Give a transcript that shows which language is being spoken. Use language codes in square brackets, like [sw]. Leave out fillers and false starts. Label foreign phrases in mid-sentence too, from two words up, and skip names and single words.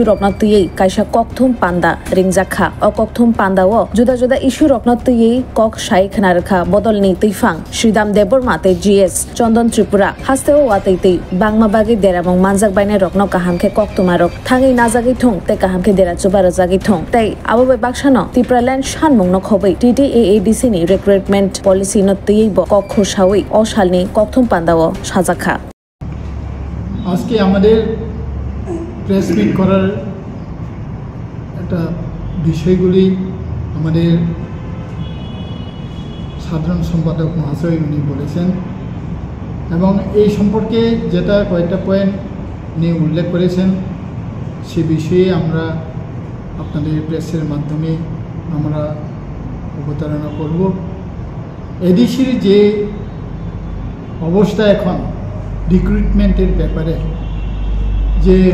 [trp] rokno tei kaisa kokthum panda ringjakha o kokthum panda o juda juda issue rokno tei kok sai khnarkha bodolni teifang Shridam Deborma tei GS Chandan Tripura hasteo watei tei bangma bagi deramong manjak baine rokno kahamke koktumarok thangai najagi thong tei kahamke dera chubaro jagi thong tei abobe baksano Tipraland sanmung nok hoboi TTAADC ni [en] recruitment policy [trp] no tei bo kok khosawei o salni kokthum pandao সাজাখা [bn] আজকে আমাদের প্রেস মিট করার একটা বিষয়গুলি আমাদের সাধারণ সম্পাদক মহাশয় উনি বলেছেন এবং এই সম্পর্কে যেটা কয়েকটা পয়েন্ট নিয়ে উল্লেখ করেছেন সে বিষয়ে আমরা আপনাদের প্রেসের মাধ্যমে আমরা অবতারণা করব এডিসির যে অবস্থা এখন রিক্রুটমেন্টের ব্যাপারে যে